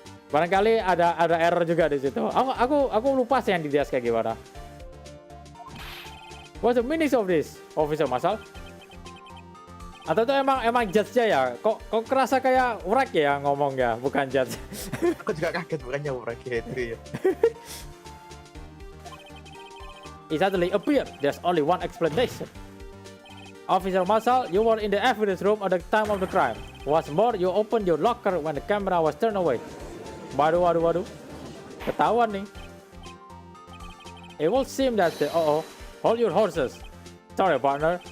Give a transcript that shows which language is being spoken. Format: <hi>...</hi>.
<id>Barangkali ada error juga di situ. Aku lupa sih yang di DS kayak gimana.</id> <en>What's the meaning of this, Officer Marshall?</en> <id>Atau itu emang judge-nya ya? Kok kerasa kayak wreck ya ngomongnya, bukan judge. Aku juga kaget bukannya wreck itu ya.</id> <en>It suddenly appeared. There's only one explanation. Officer Marshall, you were in the evidence room at the time of the crime. What's more, you opened your locker when the camera was turned away.</en> <id>Waduh. Ketahuan nih.</id> <en>It will seem that hold your horses. Sorry, partner.</en>